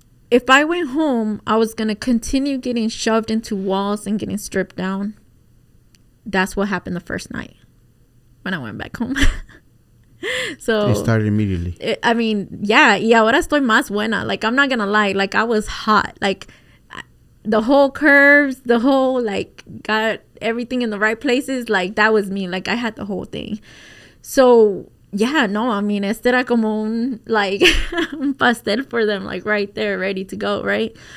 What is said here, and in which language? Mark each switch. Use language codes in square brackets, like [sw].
[en] If I went home, I was going to continue getting shoved into walls and getting stripped down. That's what happened the first night when I went back home. So it started immediately. I mean, yeah, [es] y ahora estoy más buena. [en] Like, I'm not going to lie. Like, I was hot. Like, the whole curves, the whole, like, got everything in the right places. Like, that was me. Like, I had the whole thing. So... yeah, no, I mean, [es] este era como un pastel [en] for them, like, right there, ready to go, right?